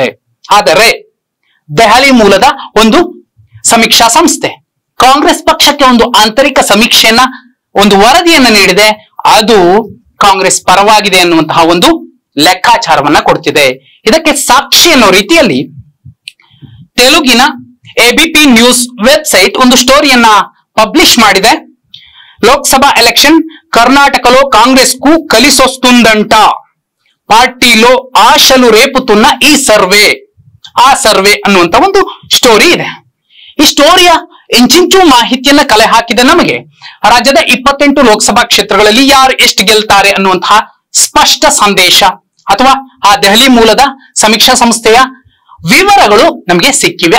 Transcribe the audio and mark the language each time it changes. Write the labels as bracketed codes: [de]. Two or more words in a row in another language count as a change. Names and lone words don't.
[kn] ಆದರೆ ದೆಹಲಿ ಮೂಲದ ಒಂದು ಸಮೀಕ್ಷಾ ಸಂಸ್ಥೆ ಕಾಂಗ್ರೆಸ್ ಪಕ್ಷಕ್ಕೆ ಒಂದು ಆಂತರಿಕ ಸಮೀಕ್ಷೆಯನ್ನ, ಒಂದು ವರದಿಯನ್ನ ನೀಡಿದೆ. ಅದು ಕಾಂಗ್ರೆಸ್ ಪರವಾಗಿದೆ ಅನ್ನುವಂತಹ ಒಂದು ಲೆಕ್ಕಾಚಾರವನ್ನ ಕೊಡ್ತಿದೆ. ಇದಕ್ಕೆ ಸಾಕ್ಷಿ ಅನ್ನೋ ರೀತಿಯಲ್ಲಿ ತೆಲುಗಿನ ಎಬಿಪಿ ನ್ಯೂಸ್ ವೆಬ್ಸೈಟ್ ಒಂದು ಸ್ಟೋರಿಯನ್ನ పబ్లిష్ ಮಾಡಿದೆ. [te] లోక్సభ ఎలక్షన్ కర్ణాటకలో కాంగ్రెస్ కు కలిసొస్తుందంట, పార్టీలో ఆశలు రేపుతున్న ఈ సర్వే, [kn] ಆ ಸರ್ವೆ ಅನ್ನುವಂತ ಒಂದು ಸ್ಟೋರಿ ಇದೆ. ಈ ಸ್ಟೋರಿಯ ಇಂಚಿಂಚು ಮಾಹಿತಿಯನ್ನ ಕಲೆ ಹಾಕಿದ ನಮಗೆ ರಾಜ್ಯದ 28 ಲೋಕಸಭಾ ಕ್ಷೇತ್ರಗಳಲ್ಲಿ ಯಾರು ಎಷ್ಟು ಗೆಲ್ತಾರೆ ಅನ್ನುವಂತಹ ಸ್ಪಷ್ಟ ಸಂದೇಶ ಅಥವಾ ಆ ದೆಹಲಿ ಮೂಲದ ಸಮೀಕ್ಷಾ ಸಂಸ್ಥೆಯ ವಿವರಗಳು ನಮಗೆ ಸಿಕ್ಕಿವೆ.